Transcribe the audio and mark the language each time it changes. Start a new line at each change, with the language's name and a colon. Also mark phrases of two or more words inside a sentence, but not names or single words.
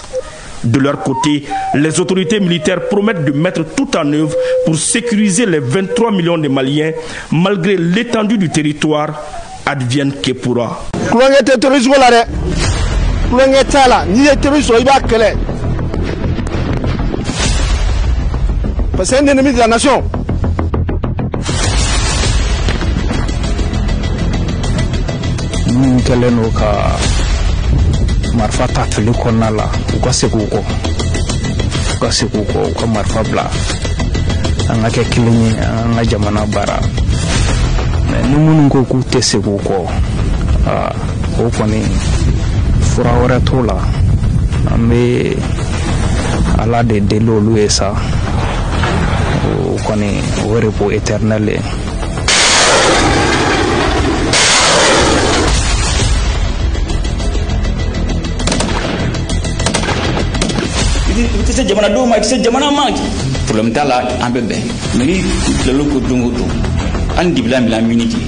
French: De leur côté, les autorités militaires promettent de mettre tout en œuvre pour sécuriser les 23 millions de Maliens, malgré l'étendue du territoire, advienne que pourra. C'est un ennemi de la nation.
Bambara: Marfa tafili konna la u ka segu ko u ka marfa bila an ka kɛ kelen ye an ka jamana baara ni minnu ko k'u tɛ segu kɔ o kɔni fura wɛrɛ t'o la an bɛ ala de deli olu ye sa o kɔni o
French: repos éternel
Bambara: ye.
French: Tu sais
Bambara: jamana do ma
French: tu sais
Bambara: jamana ma problème ta la an bɛ bɛn mais ni tilalo ko don o don an dibila miniti